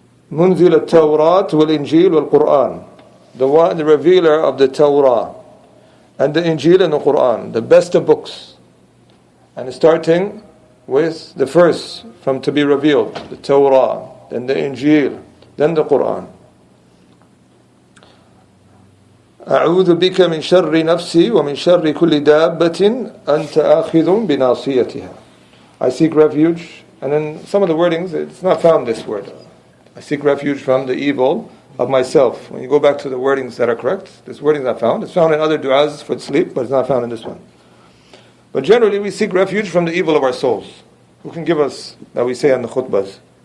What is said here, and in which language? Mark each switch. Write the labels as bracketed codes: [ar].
[ar] Munzil al-Tawrat wal-Injil wal-Quran, [en] the revealer of the Torah and the Injil and the Quran, the best of books. And starting with the first from to be revealed, the Torah, then the Injil, then the Quran. [ar] أعوذ بك من شر نفسي ومن شر كل دابة أنت آخذ بناصيتها. [en] I seek refuge, and then some of the wordings, it's not found this word. I seek refuge from the evil of myself. When you go back to the wordings that are correct, this wording is not found. It's found in other du'as for sleep, but it's not found in this one. But generally, we seek refuge from the evil of our souls. Who can give us that we say on the khutbahs?